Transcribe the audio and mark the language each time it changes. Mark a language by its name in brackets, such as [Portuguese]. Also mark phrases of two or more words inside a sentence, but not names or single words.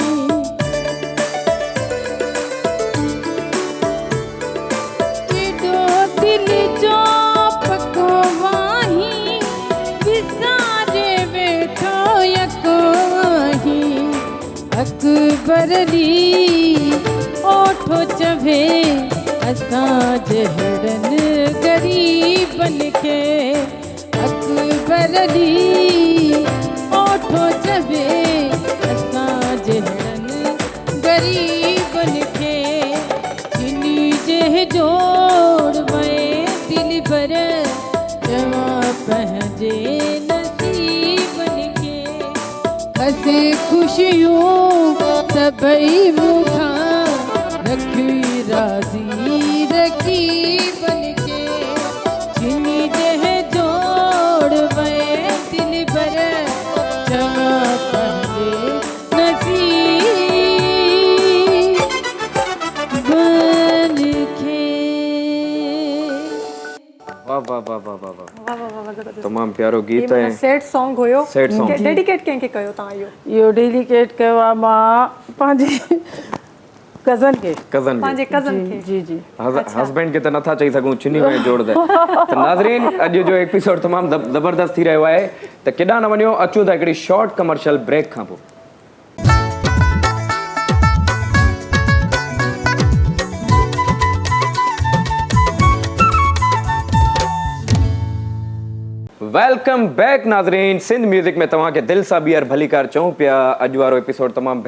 [Sindhi] दिल जो पको वाही विसारे वेठो यको वाही अकबरली ओठो चवे असां जहिड़नि गरीबनि खे अकबरली ओठो चवे असां जहिड़नि गरीबनि खे चिनी जंहिं जोड़ में दिल भर चवां पंहिंजे नसीबनि खे हसे ख़ुशियूं सभई मूंखां रखी राज़ी रकीबनि खे चिनी जंहिं जोड़ में दिल भर चवां पंहिंजे नसीबनि खे वाह वाह वाह वाह वाह वाह तमाम प्यारो गीत है [English] sad song हुयो sad song [Sindhi] डेडिकेट कंहिंखे कयो तव्हां इहो डेडिकेट कयो आहे मां पंहिंजे कज़न खे पंहिंजे कज़न खे जी जी हस्बैंड के त नथा चई सघूं चिनी में जोड़ दे त नाज़रीन अॼु जो एपिसोड तमामु ज़बरदस्त थी रहियो आहे त केॾां न वञो अचूं था हिकिड़ी [English] short commercial break [Sindhi] खां पोइ [English] welcome back [Sindhi] नाज़रीन सिंध म्यूज़िक में तव्हांखे दिलि सां ॿीहर भली कार चऊं पिया अॼु वारो एपिसोड तमामु